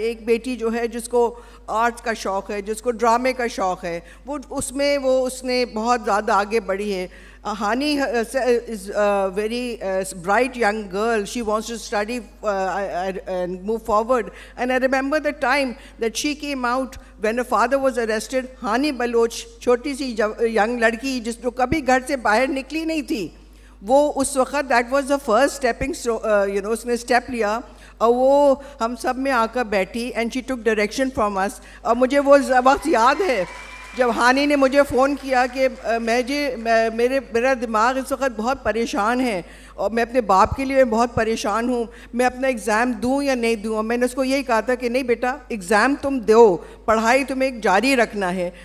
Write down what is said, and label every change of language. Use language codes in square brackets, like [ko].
[hi] एक बेटी जो है जिसको आर्ट का शौक़ है, जिसको ड्रामे का शौक़ है, वो उसने बहुत ज़्यादा आगे बढ़ी है। [en] Hani is a very bright young girl. She wants to study and move forward. And I remember the time that she came out when her father was arrested. [hi] Hani Baloch, छोटी सी young लड़की जिसको कभी घर से बाहर निकली नहीं थी, वो उस वक़्त [en] that was the first stepping [hi] उसने स्टेप लिया और वो हम सब में आकर बैठी [en] And she took direction from us. [hi] और मुझे वो वक्त याद है जब हानी ने मुझे फ़ोन किया कि मेरा दिमाग इस वक्त बहुत परेशान है और मैं अपने बाप के लिए बहुत परेशान हूँ, मैं अपना एग्ज़ाम दूँ या नहीं दूँ। और मैंने उसको यही कहा था कि नहीं बेटा, एग्ज़ाम तुम दो, पढ़ाई तुम्हें जारी रखना है।